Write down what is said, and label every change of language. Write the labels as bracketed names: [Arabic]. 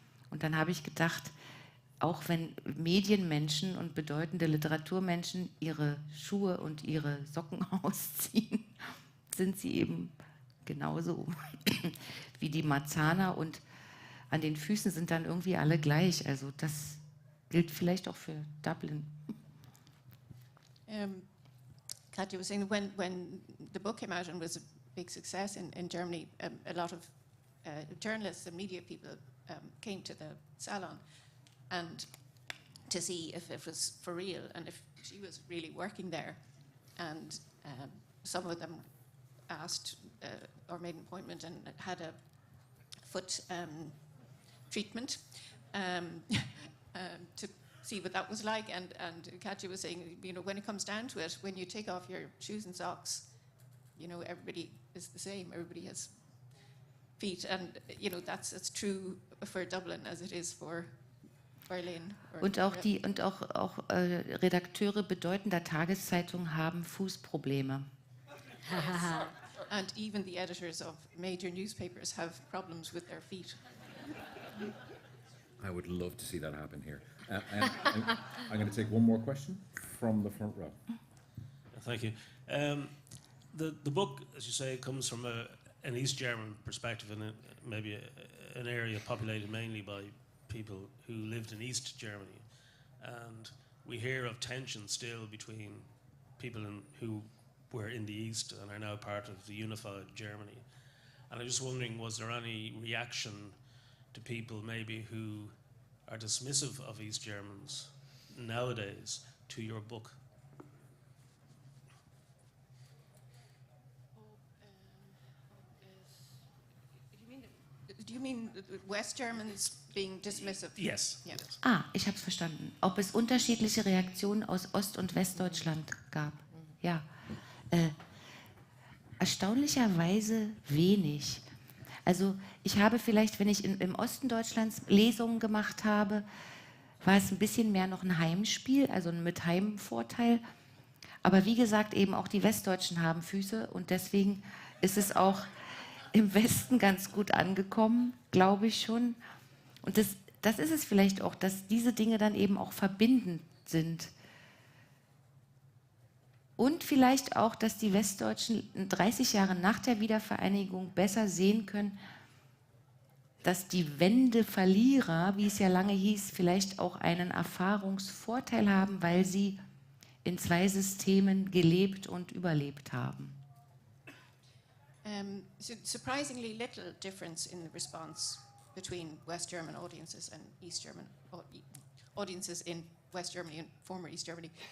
[German] Und dann habe ich gedacht, auch wenn Medienmenschen und bedeutende Literaturmenschen ihre Schuhe und ihre Socken ausziehen, sind sie eben genauso wie die Marzahner und an den Füßen sind dann irgendwie alle gleich. Also das gilt vielleicht auch für Dublin. [English] Katja was saying when the book came out and was a big success in Germany, a lot of journalists and media people came to the salon and to see if it was for real and if she was really working there. And some of them asked or made an appointment and had a foot treatment to see what that was like. And Katja was saying, when it comes down to it, when you take off your shoes and socks, everybody is the same. Everybody has feet, and that's true for Dublin as it is for Berlin. [German] Und auch Redakteure bedeutender Tageszeitungen haben Fußprobleme. [English] And even the editors of major newspapers have problems with their feet. I would love to see that happen here. I'm going to take one more question from the front row. Thank you. The book, as you say, comes from an East German perspective and maybe an area populated mainly by people who lived in East Germany. And we hear of tension still between people who were in the East and are now part of the unified Germany. And I'm just wondering, was there any reaction to people maybe who are dismissive of East Germans nowadays to your book? Do you mean West Germans being dismissive? Yes. Yeah. [German] Ich habe es verstanden. Ob es unterschiedliche Reaktionen aus Ost- und Westdeutschland gab. Ja, erstaunlicherweise wenig. Also ich habe vielleicht, wenn ich im Osten Deutschlands Lesungen gemacht habe, war es ein bisschen mehr noch ein Heimspiel, also mit Heimvorteil. Aber wie gesagt, eben auch die Westdeutschen haben Füße und deswegen ist es auch im Westen ganz gut angekommen, glaube ich schon. Und das ist es vielleicht auch, dass diese Dinge dann eben auch verbindend sind. Und vielleicht auch, dass die Westdeutschen 30 Jahre nach der Wiedervereinigung besser sehen können, dass die Wendeverlierer, wie es ja lange hieß, vielleicht auch einen Erfahrungsvorteil haben, weil sie in zwei Systemen gelebt und überlebt haben. [English] Surprisingly little difference in the response between West German audiences and East German audiences in West Germany and former East Germany.